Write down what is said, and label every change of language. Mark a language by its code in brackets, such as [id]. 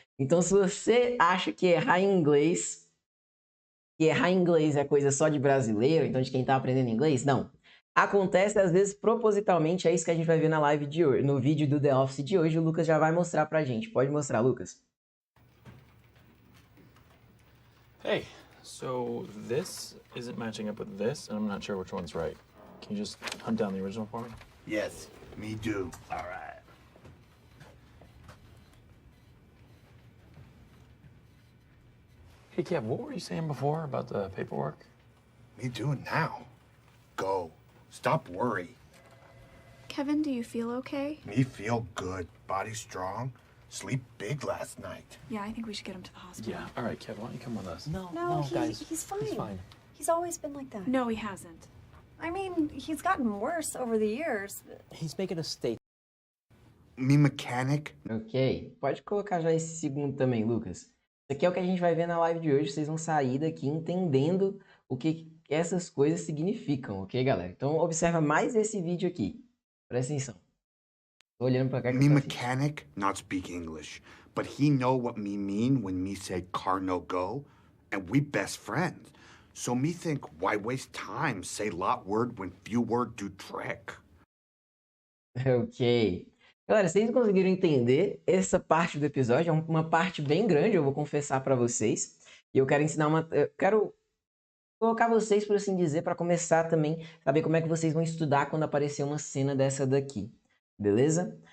[pt] Então se você acha que errar em inglês é coisa só de brasileiro, então de quem tá aprendendo inglês, não. Acontece às vezes propositalmente, é isso que a gente vai ver na live de hoje, no vídeo do The Office de hoje, o Lucas já vai mostrar pra gente. Pode mostrar, Lucas. [en] Hey, so this isn't matching up with this, and I'm not sure which one's right. Can you just hunt down the original for me? Yes, me do. All right. Hey, Kev, what were you saying before about the paperwork? Me do it now. Go. Stop worry. Kevin, do you feel okay? Me feel good. Body strong. Sleep big last night. Yeah, I think we should get him to the hospital. Yeah, all right, Kev, why don't you come with us? No, guys, he's fine. He's fine. He's always been like that. No, he hasn't. I mean, he's gotten worse over the years. He's making a statement. Me mechanic. Ok. [pt] Pode colocar já esse segundo também, Lucas. Isso aqui é o que a gente vai ver na live de hoje. Vocês vão sair daqui entendendo o que essas coisas significam, ok, galera? Então, observa mais esse vídeo aqui. Presta atenção. Tô olhando pra cá que [en] Me [pt] eu tô assistindo. [en] mechanic not speak English, but he know what me mean when me say car no go, and we best friends. So me think why waste time say lot word when few word do trick. Ok. [pt] Galera, vocês conseguiram entender essa parte do episódio? É uma parte bem grande, eu vou confessar pra vocês. E eu quero ensinar uma... Eu quero colocar vocês, por assim dizer, para começar também saber como é que vocês vão estudar quando aparecer uma cena dessa daqui. Beleza?